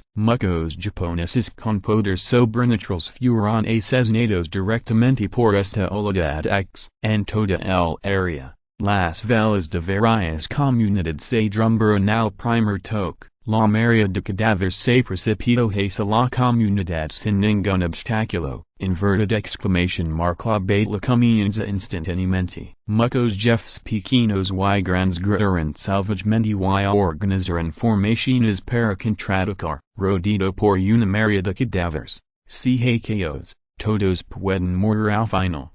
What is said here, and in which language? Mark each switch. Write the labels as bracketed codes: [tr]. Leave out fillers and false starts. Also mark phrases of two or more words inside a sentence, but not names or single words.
[es] Muchos japoneses con poderes sobrenaturales fueron asesinados directamente por esta ola de ataques. En toda el área, las velas de varias comunidades se derrumbaron al primer toque. La mayoría de cadáveres se precipitó hacia la comunidad sin ningún obstáculo. [en] Inverted exclamation mark [es] la batalla comienza instantáneamente. Muchos jefes pequeños y grandes gritaron salvajemente y organizaron formaciones para contraatacar. Rodeado por una marea de cadáveres, CHKOs, todos pueden morir al final.